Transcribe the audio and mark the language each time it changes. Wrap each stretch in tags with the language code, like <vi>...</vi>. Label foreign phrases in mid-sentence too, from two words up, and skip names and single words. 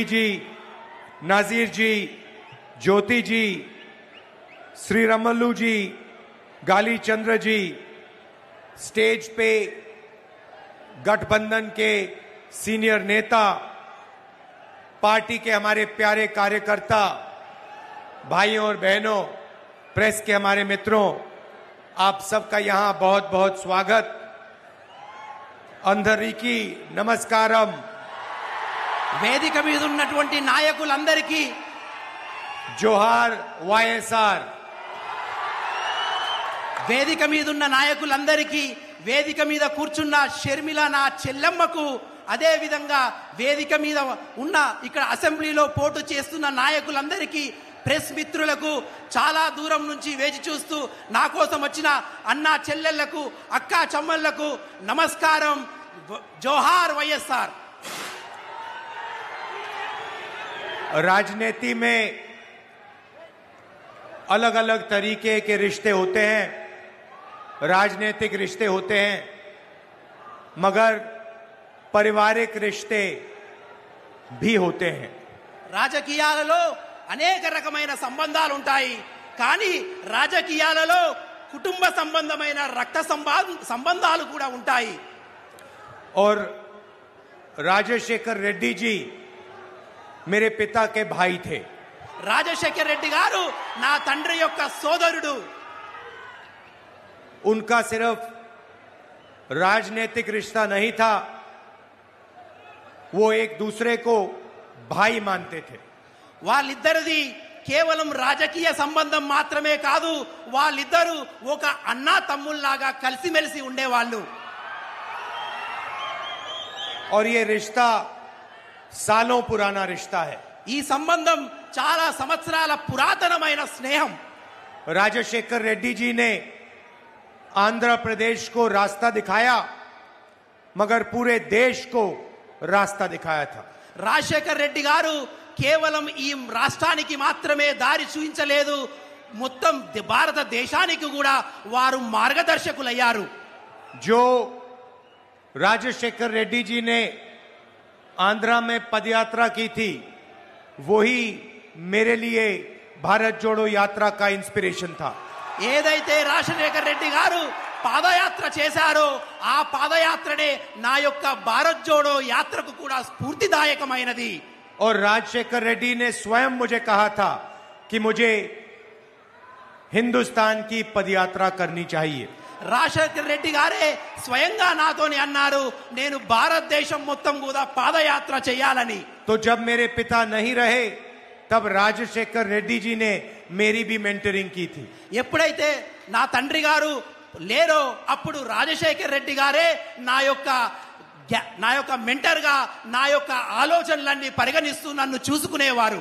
<hi>जी, नाजीर जी, ज्योति जी, श्री रमल्लू जी, गाली चंद्र जी, स्टेज पे गठबंधन के सीनियर नेता, पार्टी के हमारे प्यारे कार्यकर्ता, भाइयों और बहनों, प्रेस के हमारे मित्रों, आप सबका यहां बहुत बहुत स्वागत।</hi> <te>అందరికీ నమస్కారం। వేదిక మీద ఉన్నటువంటి నాయకులందరికీ జోహార్ వైఎస్ఆర్। వేదిక మీద ఉన్న నాయకులందరికీ, వేదిక మీద కూర్చున్న షర్మిల నా చెల్లెమ్మకు, అదే విధంగా వేదిక మీద ఉన్న ఇక్కడ అసెంబ్లీలో పోటీ చేస్తున్న నాయకులందరికీ, ప్రెస్ మిత్రులకు, చాలా దూరం నుంచి వేచి చూస్తూ నా కోసం వచ్చిన అన్నా చెల్లెళ్లకు, అక్కా చెమ్మళ్లకు నమస్కారం। జోహార్ వైఎస్ఆర్।</te> <hi>राजनीति में अलग अलग तरीके के रिश्ते होते हैं, राजनीतिक रिश्ते होते हैं, मगर पारिवारिक रिश्ते भी होते हैं।</hi> <te>రాజకీయాలలో అనేక రకమైన సంబంధాలు ఉంటాయి, కానీ రాజకీయాలలో కుటుంబ సంబంధమైన రక్త సంబంధాలు కూడా ఉంటాయి।</te> <hi>और राजशेखर रेड्डी जी मेरे पिता के भाई थे।</hi> <te>రాజశేఖర్ రెడ్డి గారు నా తండ్రి యొక్క సోదరుడు।</te> <hi>उनका सिर्फ राजनीतिक रिश्ता नहीं था, वो एक दूसरे को भाई मानते थे।</hi> <te>వాళ్ళిద్దరిది కేవలం రాజకీయ సంబంధం మాత్రమే కాదు, వాళ్ళిద్దరూ ఒక అన్నా తమ్ముళ్లాగా కలిసిమెలిసి ఉండేవాళ్ళు।</te> <hi>और ये रिश्ता सालों पुराना रिश्ता है।</hi> <te>ఈ సంబంధం చాలా సంవత్సరాల పురాతనమైన స్నేహం।</te> <hi>राजशेखर रेड्डी जी ने आंध्र प्रदेश को रास्ता दिखाया, मगर पूरे देश को रास्ता दिखाया था।</hi> <te>రాజశేఖర్ రెడ్డి గారు కేవలం ఈ రాష్ట్రానికి మాత్రమే దారి చూపించలేదు, మొత్తం భారతదేశానికి కూడా వారు మార్గదర్శకులయ్యారు।</te> <hi>जो राजशेखर रेड्डी जी ने आंध्रा में पदयात्रा की थी, वही मेरे लिए भारत जोड़ो यात्रा का इंस्पिरेशन था।</hi> <te>ఏదైతే రాజశేఖర్ రెడ్డి గారు పాదయాత్ర చేశారో ఆ పాదయాత్రనే నా యొక్క భారత్ జోడో యాత్రకు కూడా స్ఫూర్తిదాయకమైనది।</te> <hi>और राजशेखर रेड्डी ने स्वयं मुझे कहा था कि मुझे हिंदुस्तान की पदयात्रा करनी चाहिए।</hi> <te>రాజశేఖర్ రెడ్డి గారే స్వయంగా నాతోని అన్నారు, నేను భారతదేశం మొత్తం కూడా పాదయాత్ర చేయాలని।</te> <hi>तो जब मेरे पिता नहीं रहे, तब राजशेखर रेड्डी जी ने मेरी भी मेंटरिंग की थी।</hi> <te>ఎప్పుడైతే నా తండ్రి గారు లేరో అప్పుడు రాజశేఖర్ రెడ్డి గారే నా యొక్క మెంటర్ గా నా యొక్క ఆలోచనలన్నీ పరిగణిస్తూ నన్ను చూసుకునేవారు।</te>